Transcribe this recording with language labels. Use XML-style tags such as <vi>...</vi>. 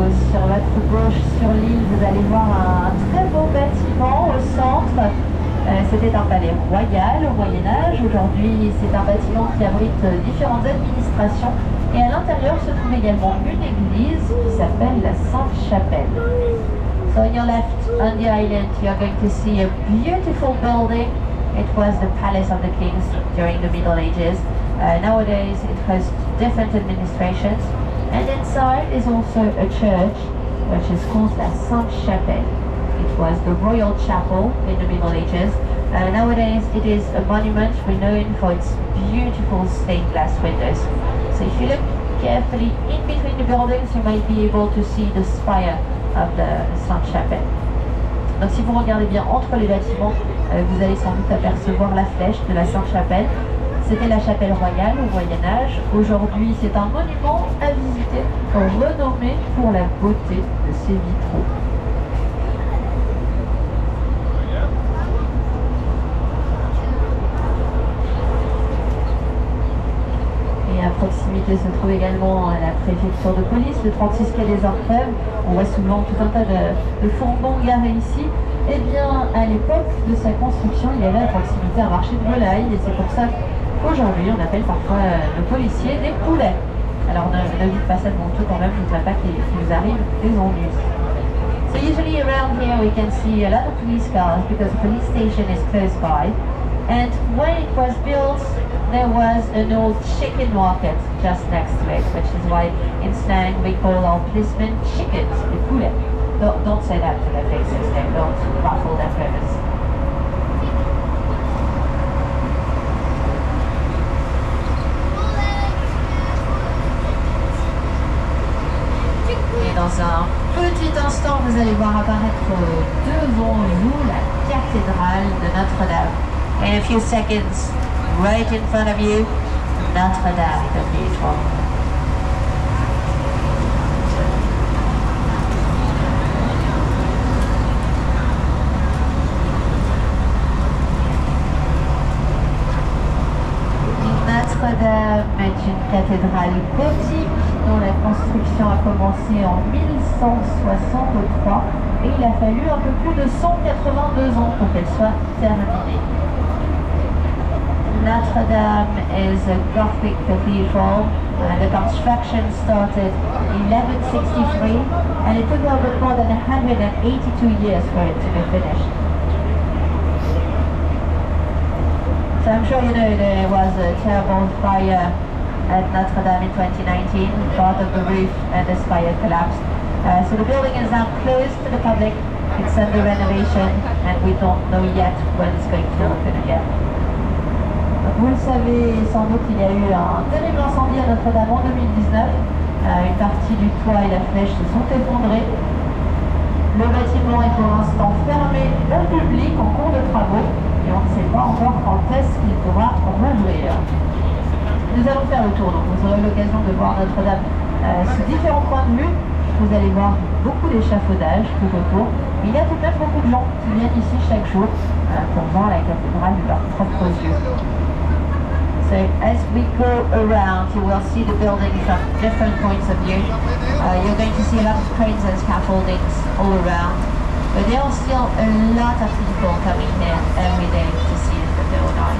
<fr>Sur votre gauche, sur l'île, vous allez voir un très beau bâtiment au centre. C'était un palais royal au Moyen-Âge. Aujourd'hui, c'est un bâtiment qui abrite différentes administrations. Et à l'intérieur se trouve également une église qui s'appelle la Sainte-Chapelle.</fr> <en>So on your left, on the island, you are going to see a beautiful building. It was the palace of the kings during the Middle Ages. Nowadays, it has different administrations. And inside is also a church, which is called La Sainte-Chapelle. It was the royal chapel in the Middle Ages. Nowadays, it is a monument renowned for its beautiful stained glass windows. So if you look carefully in between the buildings, you might be able to see the spire of the Sainte-Chapelle.</en> <fr>Donc si vous regardez bien entre les bâtiments, vous allez sans doute apercevoir la flèche de la Sainte-Chapelle. C'était la chapelle royale au Moyen-Âge. Aujourd'hui, c'est un monument à visiter, renommé pour la beauté de ses vitraux. Et à proximité se trouve également la préfecture de police, le 36 quai des Orfèvres. On voit souvent tout un tas de fourgons garés ici. Eh bien, à l'époque de sa construction, il y avait à proximité un marché de volailles, et c'est pour ça qu'aujourd'hui, on appelle parfois le policier des poulets. Alors ne dites pas ça de mon tout quand même, je ne voudrais pas qu'il vous arrive des ennuis.</fr> <en>So usually around here we can see a lot of police cars because the police station is close by. And when it was built, there was an old chicken market just next to it, which is why in slang we call our policemen chickens,</en> <fr>les poulets.</fr> <en>Don't say that to their faces, don't ruffle their feathers.</en> <fr>Dans un petit instant, vous allez voir apparaître devant vous la cathédrale de Notre-Dame.</fr> <en>In a few seconds, right in front of you, Notre-Dame Cathedral.</en> <fr>Notre-Dame est une cathédrale gothique dont la construction a commencé en 1163 et il a fallu un peu plus de 182 ans pour qu'elle soit terminée.</fr> <en>Notre Dame is a Gothic cathedral The construction started in 1163 and it took a little bit more than 182 years for it to be finished. So I'm sure you know there was a terrible fire at Notre Dame in 2019. Part of the roof and the spire collapsed. So the building is now closed to the public. It's under renovation and we don't know yet when it's going to open again.</en> <fr>Vous le savez sans doute, il y a eu un terrible incendie à Notre-Dame en 2019. Une partie du toit et la flèche se sont effondrés. Le bâtiment est pour l'instant fermé au public en cours de travaux et on ne sait pas encore quand est-ce qu'il pourra rouvrir. Nous allons faire le tour, donc vous aurez l'occasion de voir Notre-Dame sous différents points de vue. Vous allez voir beaucoup d'échafaudages tout autour. Mais il y a tout de même beaucoup de gens qui viennent ici chaque jour pour voir la cathédrale de leurs propres yeux.</fr> <en>So as we go around, you will see the building from different points of view. You're going to see a lot of cranes and scaffoldings all around. But there are still a lot of people coming here every day to see the cathedral.</en>